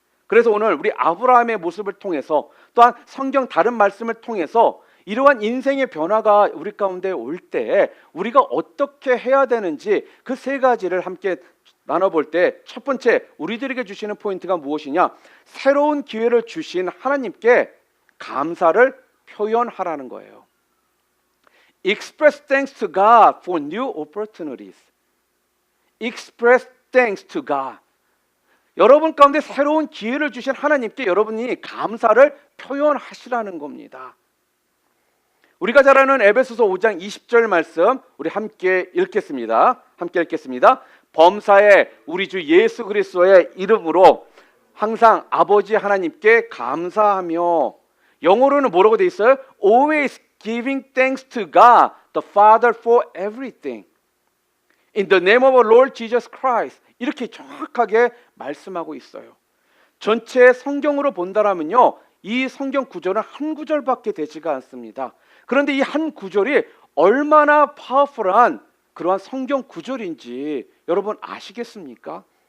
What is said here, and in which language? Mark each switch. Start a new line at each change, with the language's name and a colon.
Korean: 그래서 오늘 우리 아브라함의 모습을 통해서 또한 성경 다른 말씀을 통해서 이러한 인생의 변화가 우리 가운데 올 때 우리가 어떻게 해야 되는지 그 세 가지를 함께 나눠볼 때 첫 번째 우리들에게 주시는 포인트가 무엇이냐? 새로운 기회를 주신 하나님께 감사를 표현하라는 거예요.
English: Express thanks to God for new opportunities. Express thanks to God.
Korean: 여러분 가운데 새로운 기회를 주신 하나님께 여러분이 감사를 표현하시라는 겁니다. 우리가 잘 아는 에베소서 5장 20절 말씀 우리 함께 읽겠습니다. 범사에 우리 주 예수 그리스도의 이름으로 항상 아버지 하나님께 감사하며, 영어로는 뭐라고 돼 있어요?
English: Always giving thanks to God the Father for everything in the name of our Lord Jesus Christ.
Korean: 이렇게 정확하게 말씀하고 있어요. 전체 성경으로 본다라면요, 이 성경 구절은 한 구절밖에 되지가 않습니다. 그런데 이 한 구절이 얼마나 파워풀한 그러한 성경 구절인지 여러분 아시겠습니까?